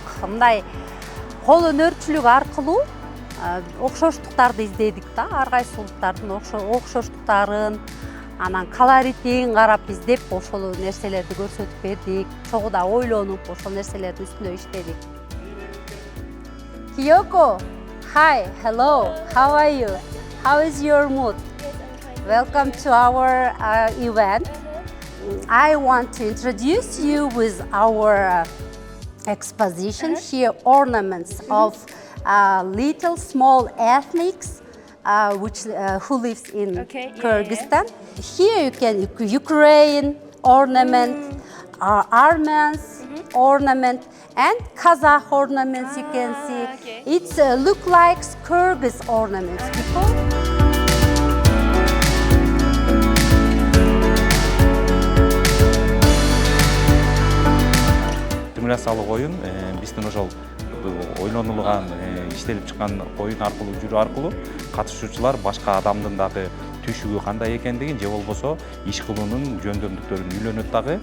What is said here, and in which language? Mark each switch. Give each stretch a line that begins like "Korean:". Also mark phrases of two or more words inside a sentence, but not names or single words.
Kyrgyz: Мындай кол өнөрчүлүк аркылуу окшоштуктарды издедик да. Ар кайсы улуттардын окшоштуктарын, анан колоритин карап издеп, ошол нерселерди көрсөтүп бердик. Чогуу да ойлонуп, ошол нерселердин үстүндө иштедик.
English: Kiyoko, hi, hello, how are you? How is your mood? Welcome to our event. I want to introduce you with our exposition here, ornaments of little small ethnics who lives in Kyrgyzstan. Here you can Ukraine ornament, Armenians ornament, and Kazakh ornaments. You can see it's look like Kyrgyz ornaments before.
Kyrgyz: Симуляциялык оюн биздин ошол ойлонулган, иштелип чыккан оюн аркылуу жүрүү аркылуу катышуучулар башка адамдын дагы түшүгү кандай экендигин же болбосо иш кылуунун жөндөмдүктөрүн үйлөнөт дагы.